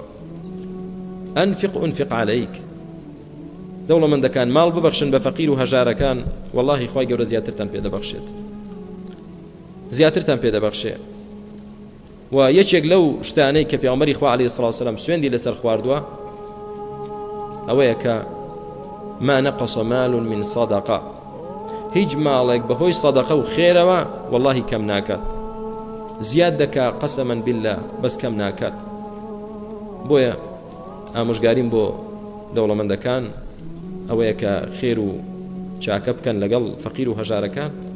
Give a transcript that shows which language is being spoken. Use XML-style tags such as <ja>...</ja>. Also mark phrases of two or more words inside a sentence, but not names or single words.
<ar>ئەنفق عەلەیک</ar> <ckb>دەوڵەمەندەکان ماڵ ببەخشن بە فەقیر و هەژارەکان واللهی خوای گەورە زیاترتان پێدەبەخشێت زیاترتان پێدەبەخشێ و یەکێک لەو شتانەی کە پێغەمبەری خوا</ckb> <ar>عەلەیهی سڵاو وسەلام</ar> <ckb>سوێندی لەسەر خواردووە ئەوەیە کە</ckb> <ar>ما نقص مال من صدقة</ar> <ckb>هیچ ماڵێک بەهۆی سەدەقە و خێرەوە واللهی کەم ناکات زیاد دەکا</ckb> <ar>قەسەماً بالله</ar> <ckb>بەس کەم ناکات بۆیە ئامۆژگاریم بۆ دەوڵەمەندەکان ئەوەیە کە خێر و چاکە بکەن لەگەڵ فەقیر و هەژارەکان</ckb>